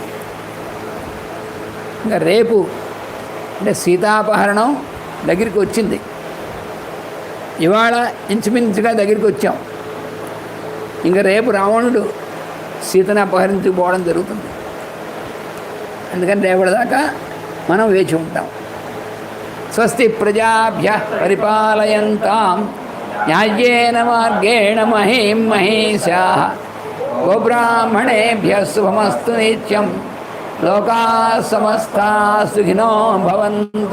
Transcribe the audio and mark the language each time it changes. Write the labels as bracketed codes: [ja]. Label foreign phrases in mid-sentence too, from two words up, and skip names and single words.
[te] ఇంకా రేపు అంటే సీతాపహరణం దగ్గరికి వచ్చింది. ఇవాళ ఇంచుమించుగా దగ్గరికి వచ్చాం. ఇంకా రేపు రావణుడు సీతను అపహరించుకుపోవడం జరుగుతుంది. అందుకని రేపటి దాకా మనం వేచి ఉంటాం. [sa] స్వస్తి ప్రజాభ్యః పరిపాలయంతాం న్యాయేన మార్గేణ మహీం మహీషాః గోబ్రాహ్మణేభ్యः శుభమస్తు నిత్యం. లోకాః సమస్తాః సుఖినో భవంతు.